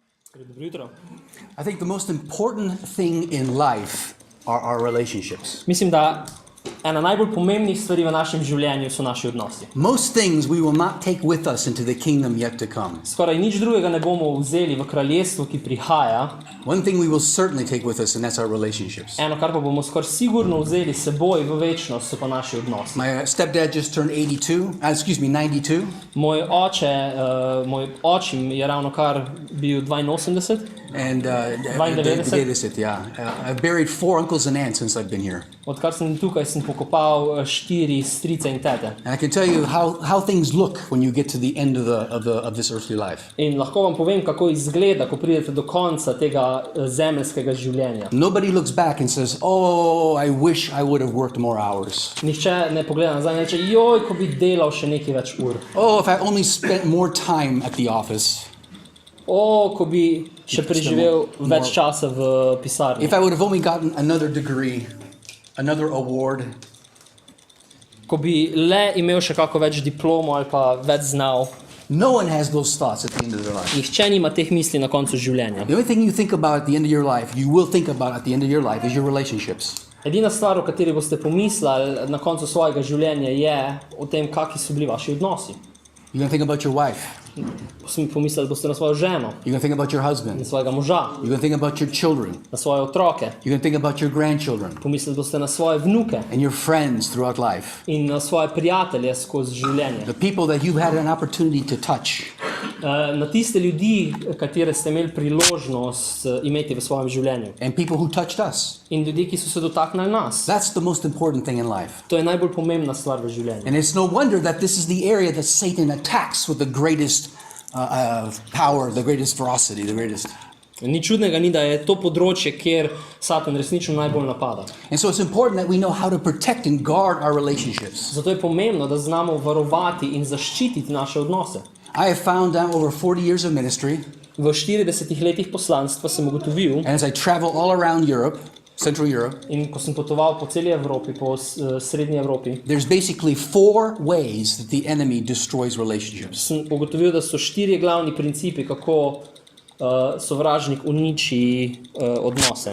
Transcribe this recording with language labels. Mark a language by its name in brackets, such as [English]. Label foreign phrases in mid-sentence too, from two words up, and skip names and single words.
[Slovenian] Dobro jutro. [English] I think the most important thing in life are our relationships. [Slovenian] Mislim, da ena najbolj pomembnih stvari v našem življenju so naši odnosi. [English] Most things we will not take with us into the kingdom yet to come. [Slovenian] Skoraj nič drugega ne bomo vzeli v kraljestvu, ki prihaja. [English] One thing we will certainly take with us, and that's our relationships. [Slovenian] Eno, kar pa bomo skoraj sigurno vzeli s seboj v večnost, so pa naši odnosi. [English] My stepdad just turned 92. [Slovenian] Moj očim je ravno kar bil 82. [English] And 92, yeah. I've buried 4 uncles and aunts since I've been here. [Slovenian] Odkar sem tukaj, sem pokopal 4 strice in tete. [English] And I can tell you how things look when you get to the end of this earthly life. [Slovenian] In lahko vam povem, kako izgleda, ko pridete do konca tega zemeljskega življenja. [English] Nobody looks back and says, "Oh, I wish I would have worked more hours." [Slovenian] Nihče ne pogleda nazaj in reče, joj, ko bi delal še nekaj več ur. [English] Oh, if I only spent more time at the office. [Slovenian] Ko bi še preživel več časa v pisarni. [English] If I would have only gotten another degree, another award. [Slovenian] Ko bi le imel še kako več diplomo ali pa več znal. [English] No one has those thoughts at the end of their life. [Slovenian] Nihče nima teh misli na koncu življenja. [English] The only thing you think about at the end of your life, you will think about at the end of your life, is your relationships. [Slovenian] Edina stvar, o kateri boste pomislili na koncu svojega življenja, je o tem, kakšni so bili vaši odnosi. [English] You're going to think about your wife. [Slovenian] Pomislili boste na svojo ženo, [English] You're going to think about your [Slovenian] na [English] husband. [Slovenian] svojega moža, [English] You're going to think about your children. [Slovenian] na svoje otroke. [English] You're going to think about your grandchildren [Slovenian] Pomislili boste na svoje vnuke [English] and your friends throughout life. [Slovenian] in na svoje prijatelje skozi življenje. [English] The people that you've had an opportunity to touch. [Slovenian] Na tiste ljudi, katere ste imeli priložnost imeti v svojem življenju. [English] And people who touched us. [Slovenian] In ljudi, ki so se dotaknili nas. [English] That's the most important thing in life. [Slovenian] To je najbolj pomembna stvar v življenju. [English] And it's no wonder that this is the area that Satan attacks with the greatest power, the greatest ferocity, the greatest. [Slovenian] Ni čudnega ni, da je to področje, kjer Satan resnično najbolj napada. [English] And so it's important that we know how to protect and guard our relationships. [Slovenian] Zato je pomembno, da znamo varovati in zaščititi naše odnose. [English] I have found out over 40 years of ministry, [Slovenian] V 40 letih poslanstva sem ugotovil, [English] and as I travel all around Europe, Central Europe, [Slovenian] in ko sem potoval po celi Evropi, po srednji Evropi, [English] there's basically 4 ways that the enemy destroys relationships. [Slovenian] sem ugotovil, da so 4 glavni principi, kako sovražnik uniči odnose.